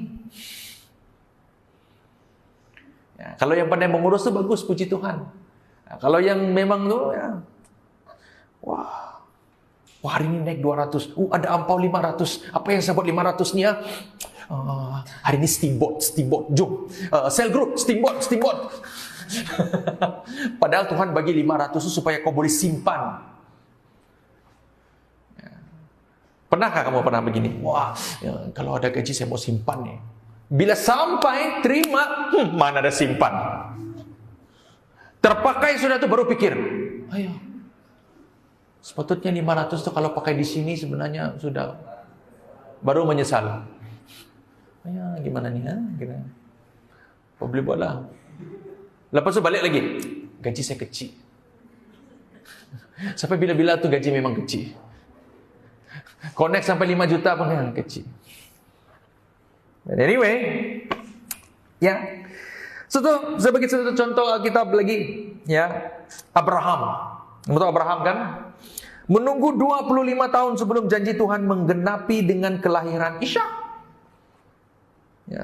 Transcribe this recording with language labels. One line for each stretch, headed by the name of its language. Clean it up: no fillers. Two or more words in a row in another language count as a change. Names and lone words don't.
Malay: Ya, kalau yang pandai mengurus tu bagus, puji Tuhan. Nah, kalau yang memang tu ya, wah, hari ini naik 200. Ada ampau 500. Apa yang saya buat 500 ni ya? Hari ini steamboat. Jom.
English: Cell group, steamboat.
Malay: Padahal Tuhan bagi 500 itu supaya kau boleh simpan. Pernahkah kamu pernah begini? Wah, kalau ada gaji saya mau simpan nih. Bila sampai terima, mana ada simpan? Terpakai sudah tuh baru pikir. Ayo. Sepatutnya 500 tuh kalau pakai di sini sebenarnya sudah baru menyesal. Ya, gimana nih? Gimana? Apa boleh buatlah. Lepas tu balik lagi. Gaji saya kecil. Sampai bila-bila tu gaji memang kecil. Connect sampai 5 juta pun yang kecil.
English: But anyway,
Malay: ya. Saya bagi satu contoh Alkitab lagi, ya. Abraham. Betul Abraham kan? Menunggu 25 tahun sebelum janji Tuhan menggenapi dengan kelahiran Ishak. Ya.